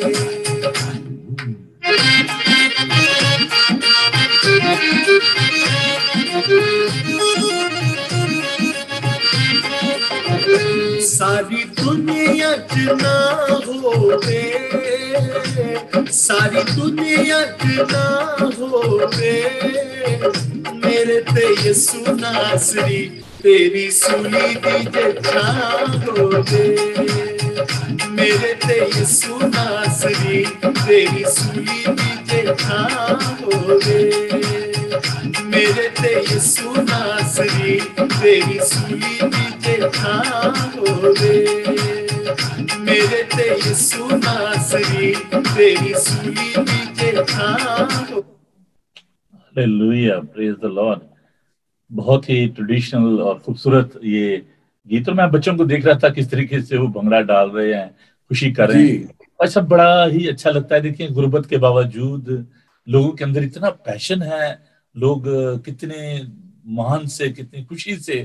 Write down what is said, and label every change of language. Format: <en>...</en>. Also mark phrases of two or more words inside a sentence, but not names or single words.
<pa>ਸਾਰੀ ਦੁਨੀਆ ਚ ਨਾ ਹੋਵੇ, ਸਾਰੀ ਦੁਨੀਆ ਚ ਨਾ ਹੋਵੇ, ਮੇਰੇ ਤੇ ਯਿਸੂ ਨਾਸਰੀ ਤੇਰੀ ਸੂਲੀ ਦੀ ਜੇ ਛਾਂ ਹੋਵੇ, میرے تے یسو ناصری تیری سولی تے تھا ہوے میرے تے یسو ناصری تیری سولی تے تھا ہوے میرے تے یسو ناصری تیری سولی تے تھا ہوے</pa> <en>Hallelujah, praise the Lord.</en> <ur>بہت ہی ٹریڈیشنل اور خوبصورت یہ گیت. اور میں بچوں کو دیکھ رہا تھا کس طریقے سے وہ بھنگڑا ڈال رہے ہیں، خوشی کر رہے ہیں. اور سب بڑا ہی اچھا لگتا ہے. دیکھیں غربت کے باوجود لوگوں کے اندر اتنا پیشن ہے، لوگ کتنے مان سے، کتنی خوشی سے.</ur>